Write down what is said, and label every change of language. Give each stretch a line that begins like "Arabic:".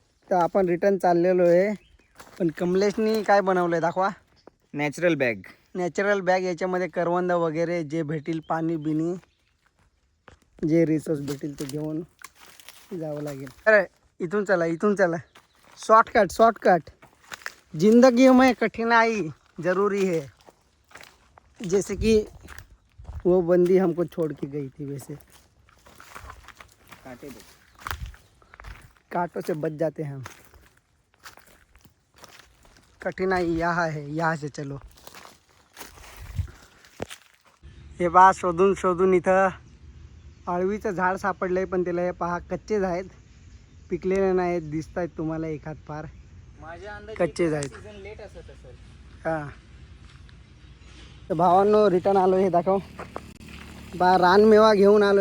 Marathi: तर आपण रिटर्न चाललेलो आहे. पण कमलेशनी काय बनवलं आहे दाखवा.
English: Natural bag. Natural bag.
Marathi: याच्यामध्ये करवंद वगैरे जे भेटेल, पाणी बिनी, जे रिसोर्स भेटेल ते घेऊन जावं लागेल. अरे इथून चला, इथून चला. Shortcut, shortcut.
Hindi: जिंदगी में कठिनाई ज़रूरी है. जैसे कि वो बंदी हमको छोड़ के गई थी, वैसे कांटों से बच जाते हैं हम. कठिनाई यहाँ है, यहाँ से चलो.
Marathi: हे बा, शोधून शोधून इथं आळवीचं झाड सापडलंय, पण त्याला हे पहा कच्चेच आहेत, पिकलेले नाहीत. दिसत आहेत तुम्हाला एखाद पार, कच्चेच आहेत. हां. तर भावांनो, रिटर्न आलो. हे दाखव बा, रानमेवा घेऊन आलो.